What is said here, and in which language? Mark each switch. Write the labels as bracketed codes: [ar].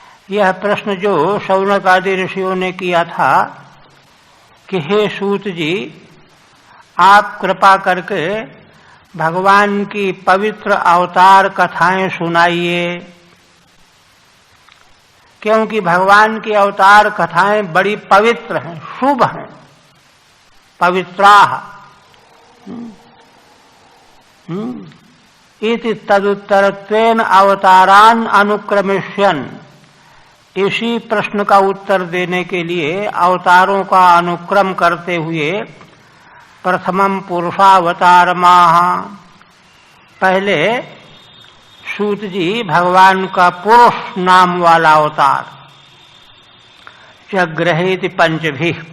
[hi] यह प्रश्न जो शौनक आदि ऋषियों ने किया था कि हे सूत जी, आप कृपा करके भगवान की पवित्र अवतार कथाएं सुनाइए, क्योंकि भगवान की अवतार कथाएं बड़ी पवित्र हैं, शुभ हैं, पवित्राः। [sa] इति तदुत्तरत्वेन अवतारान अनुक्रमिष्यन् [hi] इसी प्रश्न का उत्तर देने के लिए अवतारों का अनुक्रम करते हुए [sa] प्रथमम पुरुषावतारमाह, [hi] पहले सूत जी भगवान का पुरुष नाम वाला अवतार [sa] जग्रहेति पंचभी।